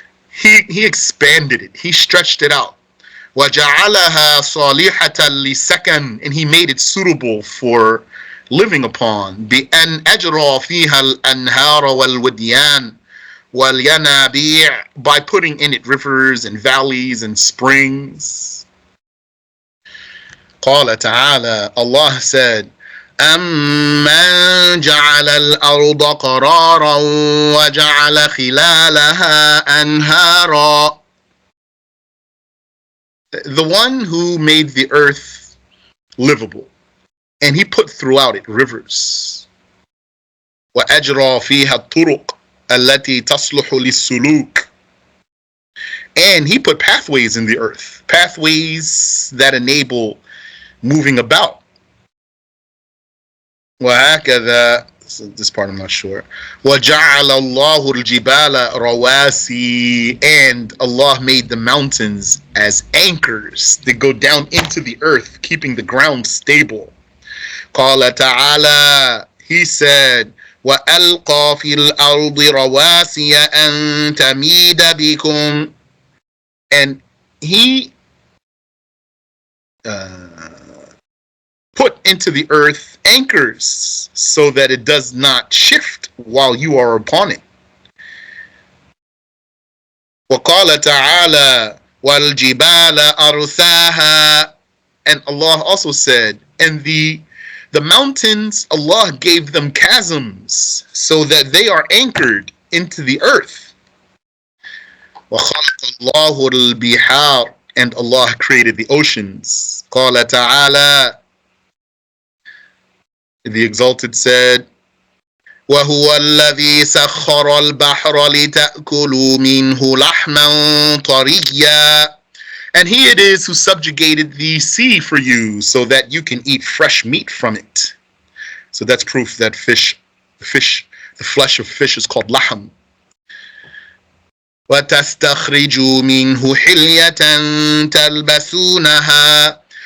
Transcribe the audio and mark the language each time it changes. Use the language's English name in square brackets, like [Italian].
[English] He expanded it. He stretched it out. [Arabic] وَجَعَلَهَا صَالِحَةً لِسَكَنٍ. [English] And he made it suitable for living upon. [Arabic] بِأَنْ أَجْرَى فِيهَا الْأَنْهَارَ وَالْوَدْيَانِ وَالْيَنَابِيعِ. [English] By putting in it rivers and valleys and springs. [Arabic] قَالَ تَعَالَى. [English] Allah said, [Arabic] أَمَّنْ جَعَلَ الْأَرْضَ قَرَارًا وَجَعَلَ خِلَالَهَا أَنْهَارًا. [English] The one who made the earth livable, and he put throughout it rivers. [Arabic] وَأَجْرَى فِيهَا الطُّرُقَ الَّتِي تَصْلُحُ لِلسُّلُوكِ. [English] And he put pathways in the earth, pathways that enable moving about. [Arabic] وَهَكَذَا. [English] So this part I'm not sure. [Arabic] وَجَعَلَ اللَّهُ الْجِبَالَ رَوَاسِي. [English] And Allah made the mountains as anchors that go down into the earth, keeping the ground stable. [Arabic] قَالَ تَعَالَى. [English] He said, [Arabic] وَأَلْقَى فِي الْأَرْضِ رَوَاسِيَ أَن تَمِيدَ بِكُمْ. [English] And he put into the earth anchors so that it does not shift while you are upon it. [Arabic] وَقَالَ تَعَالَى وَالْجِبَالَ أَرْثَاهَا. [English] And Allah also said, and the mountains, Allah gave them chasms so that they are anchored into the earth. [Arabic] وَخَلَقَ اللَّهُ الْبِحَارَ. [English] And Allah created the oceans. [Arabic] قَالَ تَعَالَى. [English] The Exalted said, [Arabic] وَهُوَ الَّذِي سَخَّرَ الْبَحْرَ لِتَأْكُلُوا مِنْهُ لَحْمًا طَرِيًّا. [English] And he it is who subjugated the sea for you so that you can eat fresh meat from it. So that's proof that the flesh of fish is called lahm. [Arabic] وَتَسْتَخْرِجُوا مِنْهُ حِلْيَةً تَلْبَسُونَهَا.